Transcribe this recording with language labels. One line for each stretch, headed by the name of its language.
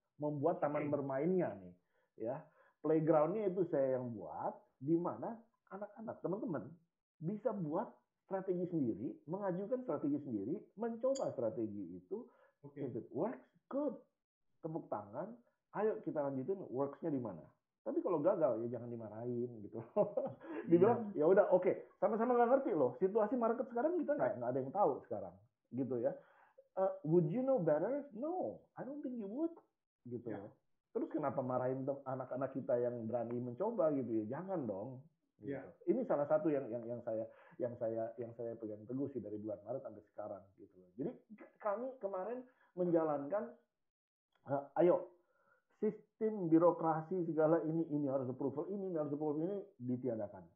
Indonesian: Membuat taman bermainnya nih, ya. Playgroundnya itu saya yang buat, di mana anak-anak, teman-teman bisa buat strategi sendiri, mengajukan strategi sendiri, mencoba strategi itu.
English: If it works, good.
Indonesian: Tepuk tangan. Ayo kita lanjutin works-nya di mana. Tapi kalau gagal ya jangan dimarahin gitu. Dibilang ya udah oke, sama-sama nggak ngerti loh. Situasi market sekarang kita nggak ada yang tahu sekarang, gitu ya.
English: Would you know better? No, I don't think you would,
Indonesian: gitu loh. Terus kenapa marahin anak-anak kita yang berani mencoba gitu ya? Jangan dong. Gitu. Ini salah satu yang saya pegang teguh sih dari bulan Maret sampai sekarang gitu loh. Jadi kami kemarin menjalankan ayo sistem birokrasi segala ini harus approval ini harus approval ini ditiadakan.